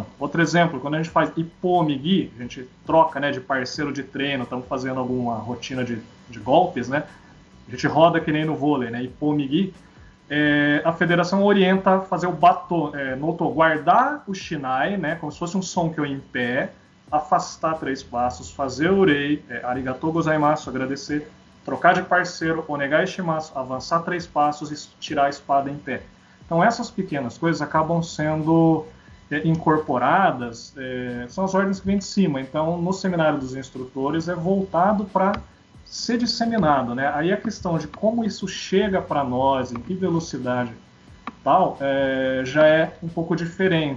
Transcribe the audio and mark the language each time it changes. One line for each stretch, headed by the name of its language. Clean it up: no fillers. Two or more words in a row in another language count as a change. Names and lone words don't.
Portuguese: Outro exemplo, quando a gente faz Ippomigi, a gente troca, né, de parceiro de treino, estamos fazendo alguma rotina de golpes, né? A gente roda que nem no vôlei, né? Ippomigi, a federação orienta a fazer o bato, noto, guardar o Shinai, né, como se fosse um Sonkyo em pé, afastar 3 passos, fazer o Urei,
Japanese: ありがとうございます,
Portuguese: agradecer, trocar de parceiro,
Japanese: お願いします,
Portuguese: avançar 3 passos e tirar a espada em pé. Então essas pequenas coisas acabam sendo incorporadas, são as ordens que vêm de cima. Então no seminário dos instrutores é voltado para ser disseminado, né? Aí a questão de como isso chega para nós, em que velocidade tal, já é um pouco diferente.